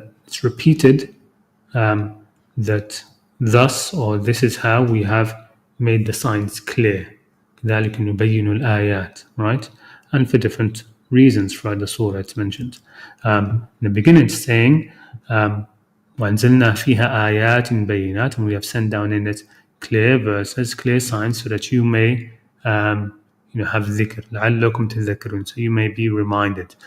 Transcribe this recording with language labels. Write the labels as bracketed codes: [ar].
[en] It's repeated that thus, or this is how we have made the signs clear. [ar] كذلك نبين الآيات, [en] right? And for different reasons throughout the surah it's mentioned. In the beginning it's saying, [ar] وَأَنزَلْنَا فِيهَا آيَاتٍ بَيِّنَاتٍ, [en] and we have sent down in it clear verses, clear signs, so that you may have dhikr, [ar] لَعَلَّكُمْ تَذَكَّرُونَ, [en] so you may be reminded.